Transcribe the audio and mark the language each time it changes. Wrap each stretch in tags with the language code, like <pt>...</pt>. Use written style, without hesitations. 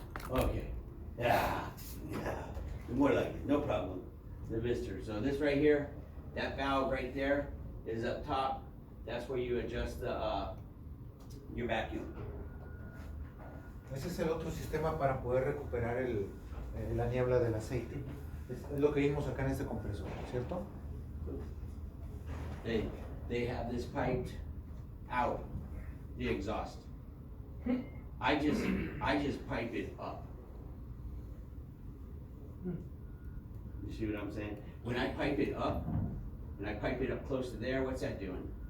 <en>Okay, yeah, more like it, no problem. The Mister, so this right here, that valve right there is up top, that's where you adjust your vacuum.</en> <es>Ese es el otro sistema para poder recuperar la niebla del aceite. Es lo que vimos acá en este compresor, ¿cierto?</es> <en>They have this piped out, the exhaust. I just pipe it up. You see what I'm saying? When I pipe it up, and I pipe it up close to there, what's that doing?</en>